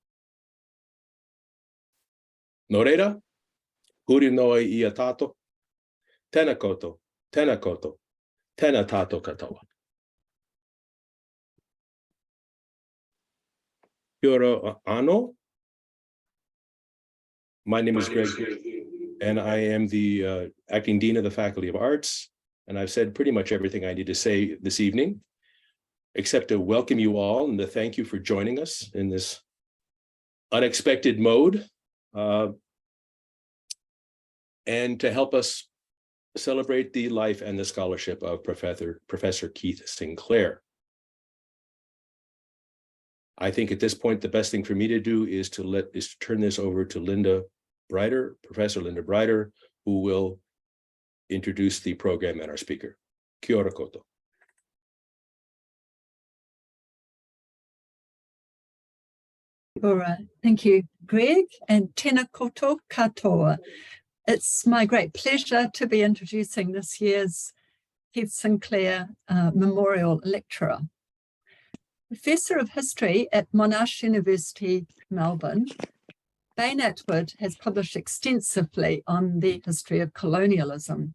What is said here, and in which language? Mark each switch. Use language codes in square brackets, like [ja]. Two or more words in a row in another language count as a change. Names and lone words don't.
[mi] Nō reira, huri noa I a tātou, tēnā koutou, tēnā koutou, tēnā tātou katoa. Kia ora anō. [en] My name is Greg, and I am the acting dean of the Faculty of Arts, and I've said pretty much everything I need to say this evening, except to welcome you all and to thank you for joining us in this unexpected mode, and to help us celebrate the life and the scholarship of Professor Keith Sinclair. I think at this point, the best thing for me to do is to turn this over to Linda Brighter, Professor Linda Brighter, who will introduce the program and our speaker. [mi] Kia ora koutou. [en] All right, thank you, Greg, and [mi] tēnā koutou katoa. [en] It's my great pleasure to be introducing this year's Keith Sinclair Memorial Lecturer. Professor of History at Monash University, Melbourne, Bain Attwood has published extensively on the history of colonialism.